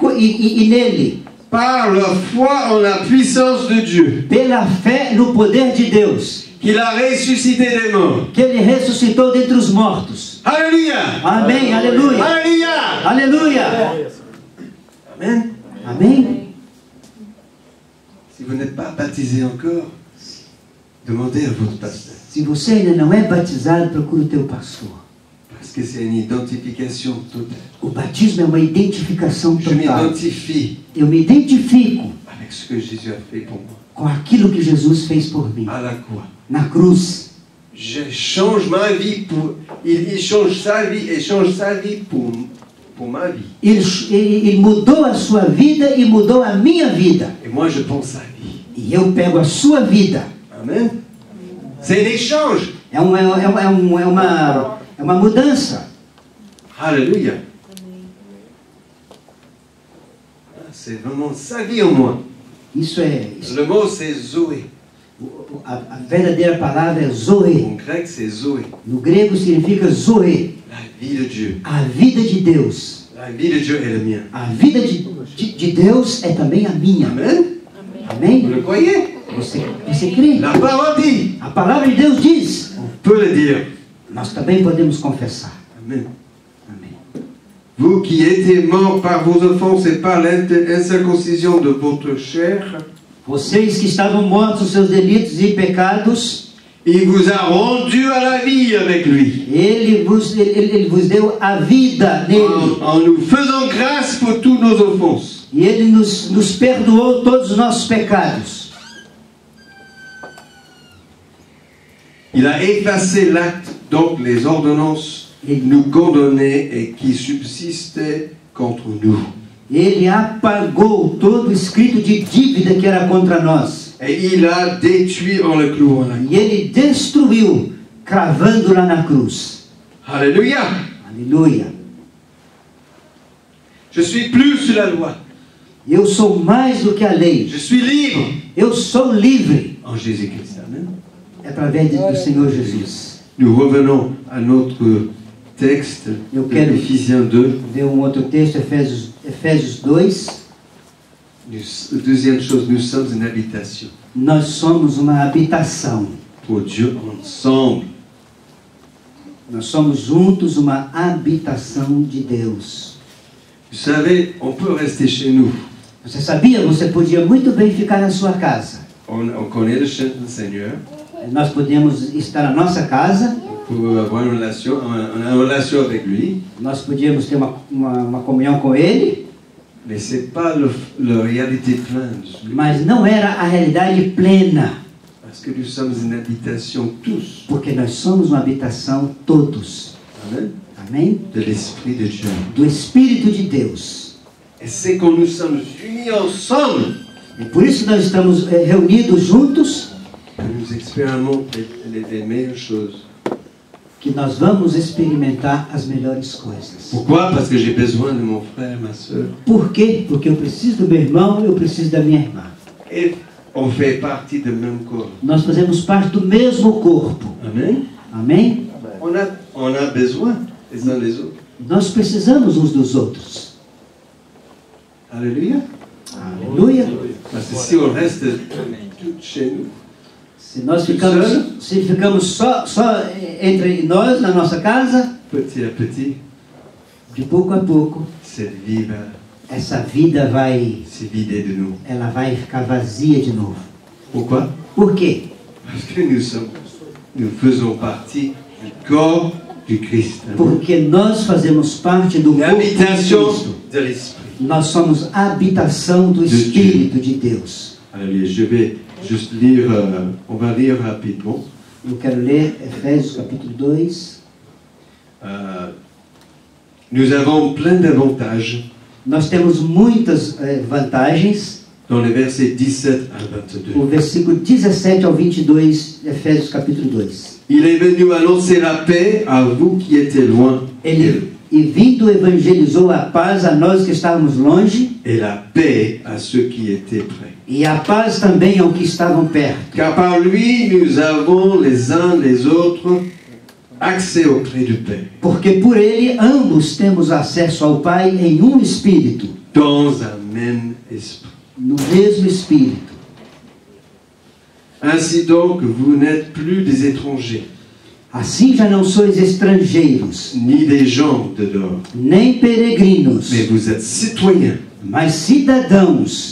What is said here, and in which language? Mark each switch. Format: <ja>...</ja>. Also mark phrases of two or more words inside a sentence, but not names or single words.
<pt>e nele.</pt> <fr>Par la foi en la puissance de Dieu.</fr> <pt>Pela fé no poder de Deus.</pt> <fr>Qu'il a ressuscité des morts.</fr> <pt>Que ele ressuscitou dentre os mortos.</pt> <fr>Alléluia.</fr> <pt>Amém, aleluia.</pt> <fr>Alléluia.</fr> <pt>Aleluia.</pt> <fr>Amen.</fr> <pt>Amém.</pt> <fr>Si vous n'êtes pas baptisé encore, demandez à votre pasteur.</fr> <pt>Se você ainda não é batizado, procure o teu pastor.</pt> <fr>Parce que c'est une identification totale.</fr> <pt>O batismo é uma identificação</pt> <fr>Je</fr> <pt>total.</pt> <fr>m'identifie</fr> <pt>Eu me identifico</pt> <fr>avec ce que Jésus a fait pour moi.</fr> <pt>com aquilo que Jesus fez por mim.</pt> <fr>À la croix.</fr> <pt>Na cruz.</pt> <fr>Je change ma vie pour... Il change sa vie et change sa vie pour ma vie.</fr> <pt>Ele mudou a sua vida e mudou a minha vida.</pt> <fr>Et moi je pense à lui.</fr> <pt>E eu pego a sua vida.</pt> <fr>Amen. C'est un échange.</fr> <pt>É uma mudança.</pt> <fr>Alléluia. C'est vraiment sa vie en moi.</fr> <pt>Isso é...</pt> <fr>Le mot c'est Zoé.</fr> <pt>A verdadeira palavra é Zoe.</pt> <fr>En grec c'est Zoé.</fr> <pt>No grego significa Zoe.</pt> <fr>La vie de Dieu.</fr> <pt>A vida de Deus.</pt> <fr>La vie de Dieu est la mienne.</fr> <pt>A vida de Deus é também a minha.</pt> <fr>Amen.</fr> <pt>Amém?</pt> <fr>Vous le croyez?</fr> <pt>Você crê?</pt> <fr>La parole dit.</fr> <pt>A palavra de Deus diz.</pt> <fr>On peut le dire.</fr> <pt>Nós também podemos confessar.</pt> <fr>Amen.</fr> <pt>Amém.</pt> <fr>Vous qui étiez morts par vos offenses et par l'incirconcision de votre chair,</fr> <pt>Vocês que estavam mortos nos seus delitos e pecados,</pt> <fr>il vous a rendu à la vie avec lui.</fr> <pt>Ele vos deu a vida nele.</pt> <fr>En nous faisant grâce pour toutes nos offenses.</fr> <pt>E Ele nos perdoou todos os nossos pecados.</pt> <fr>Il a effacé l'acte, donc les ordonnances nous condamnaient et qui subsistaient contre nous.</fr> <pt>Ele apagou todo o escrito de dívida que era contra nós.</pt> <fr>Et il a détruit en le clouant là.</fr> <pt>E Ele destruiu, cravando lá na cruz.</pt> <fr>Alléluia.</fr> <pt>Aleluia.</pt> <fr>Je suis plus sous la loi.</fr> <pt>Eu sou mais do que a lei.</pt> <fr>Je suis libre</fr> <pt>Eu sou livre.</pt> <fr>en Jésus-Christ. Amen.</fr> <pt>Através do Senhor Jesus.</pt> <fr>Nous revenons à notre texte</fr> <pt>Eu</pt> <fr>de</fr> <pt>quero</pt> <fr>Éphésiens 2.</fr> <pt>ver um outro texto, Efésios 2.</pt> <fr>Deuxième chose, nous sommes une habitation</fr> <pt>Nós somos uma habitação.</pt> <fr>pour Dieu ensemble.</fr> <pt>Nós somos juntos uma habitação de Deus.</pt> <fr>Vous savez, on peut rester chez nous.</fr> <pt>Você sabia? Você podia muito bem ficar na sua casa.</pt> <fr>On connaît le Seigneur.</fr> <pt>Nós podíamos estar na nossa casa.</pt> <fr>Pour avoir une relation avec lui.</fr> <pt>Nós podíamos ter uma comunhão com Ele.</pt> <fr>Mais ce n'est pas la réalité pleine.</fr> <pt>Mas não era a realidade plena.</pt> <fr>Parce que nous sommes une habitation tous.</fr> <pt>Porque nós somos uma habitação todos.</pt> <fr>Amen.</fr> <pt>Amém?</pt> <fr>De l'Esprit de Dieu.</fr> <pt>Do Espírito de Deus.</pt> <fr>Et c'est quand nous sommes unis ensemble</fr> <pt>E por isso nós estamos reunidos juntos.</pt> <fr>que nous expérimentons les meilleures choses.</fr> <pt>Que nós vamos experimentar as melhores coisas.</pt> <fr>Pourquoi? Parce que j'ai besoin de mon frère, ma soeur.</fr> <pt>Por quê? Porque eu preciso do meu irmão, eu preciso da minha irmã.</pt> <fr>Et on fait partie du même corps.</fr> <pt>Nós fazemos parte do mesmo corpo.</pt> <fr>Amen.</fr> <pt>Amém?</pt> <fr>On a besoin les uns des autres.</fr> <pt>Nós precisamos uns dos outros.</pt> <fr>Alléluia.</fr> <pt>Aleluia.</pt> <fr>Parce que si on reste tout chez nous,</fr> <pt>Se ficamos só entre nós, na nossa casa,</pt> <fr>petit à petit,</fr> <pt>de pouco a pouco,</pt> <fr>cette vie va</fr> <pt>essa vida vai,</pt> <fr>se vider de nous.</fr> <pt>ela vai ficar vazia de novo.</pt> <fr>Pourquoi?</fr> <pt>Por quê?</pt> <fr>Parce que nous faisons partie du corps du Christ.</fr> <pt>Porque nós fazemos parte do corpo de</pt> <fr>L'habitation</fr> <pt>Cristo.</pt> <fr>de l'Esprit.</fr> <pt>Nós somos a habitação do Espírito de Deus.</pt> <fr>Allez, je vais juste lire, on va lire rapidement.</fr> <pt>Eu quero ler Efésios capítulo 2.</pt> <fr>Nous avons plein d'avantages</fr> <pt>Nós temos muitas vantagens.</pt> <fr>dans les versets 17 à 22.</fr> <pt>O versículo 17 ao 22, Efésios capítulo 2.</pt> <fr>Il est venu annoncer la paix à vous qui étiez loin.</fr> <pt>E vindo evangelizou a paz a nós que estávamos longe.</pt> <fr>Et la paix à ceux qui étaient près.</fr> <pt>E a paz também ao que estavam perto.</pt> <fr>Car par lui, nous avons les uns les autres accès auprès du Père.</fr> <pt>Porque por ele ambos temos acesso ao Pai em um Espírito.</pt> <fr>dans un même esprit.</fr> <pt>no mesmo Espírito.</pt> <fr>Ainsi donc, vous n'êtes plus des étrangers,</fr> <pt>Assim já não sois estrangeiros,</pt> <fr>ni des gens de dehors,</fr> <pt>nem peregrinos,</pt> <fr>mais vous êtes citoyens,</fr> <pt>mas cidadãos</pt>